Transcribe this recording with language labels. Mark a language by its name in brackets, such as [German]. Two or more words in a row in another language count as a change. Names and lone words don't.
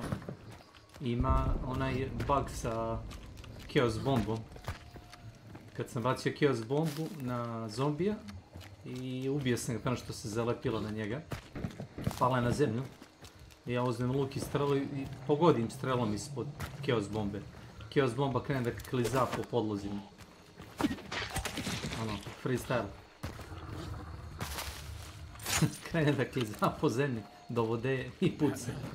[Serbian] Ima onaj bug sa Chaos bombom. Kad sam bacio Chaos bombu na zombija i ubio sam ga prema što se zalepilo na njega. Pala je na zemlju. I ja uzmem luk i strelu i pogodim strelom ispod Chaos bombe. Chaos bomba krene da kliza po podlozima. Ono, freestyle. Krene da kliza po zemlji, do vode i puce.